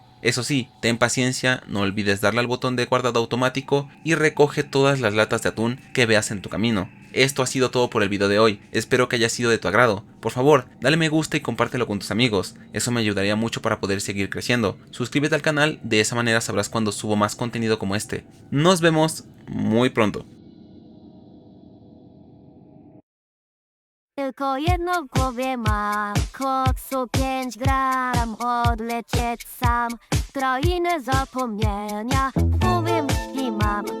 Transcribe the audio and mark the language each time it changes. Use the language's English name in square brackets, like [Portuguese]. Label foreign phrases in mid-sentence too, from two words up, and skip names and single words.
[Spanish] Eso sí, ten paciencia, no olvides darle al botón de guardado automático y recoge todas las latas de atún que veas en tu camino. Esto ha sido todo por el video de hoy, espero que haya sido de tu agrado. Por favor, dale me gusta y compártelo con tus amigos, eso me ayudaría mucho para poder seguir creciendo. Suscríbete al canal, de esa manera sabrás cuando subo más contenido como este. Nos vemos muy pronto. [Polish] Tylko jedno w głowie mam, koksu 5 gram, odlecieć sam w krainę zapomnienia, w głowie myśli mam.